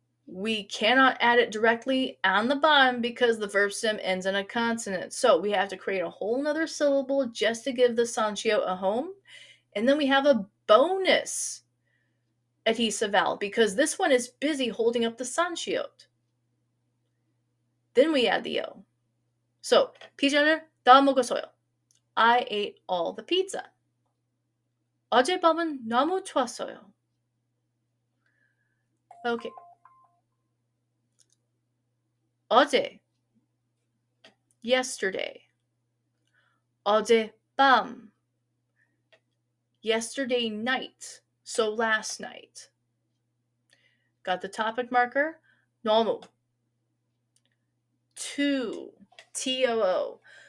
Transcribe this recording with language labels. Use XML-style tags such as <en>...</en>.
<en>We cannot add it directly on the bottom because the verb stem ends in a consonant. So we have to create a whole nother syllable just to give the sanshio a home. And then we have a bonus adhesive vowel because this one is busy holding up the sanshio. Then we add the o.</en> <ko>So, 피자를 다 먹었어요.</ko> <en>I ate all the pizza.</en> <ko>어젯밤은 너무 좋았어요.</ko> <en>Okay. 어제, yesterday. 어젯밤, yesterday night, so last night. Got the topic marker? 너무. Too, T-O-O.</en>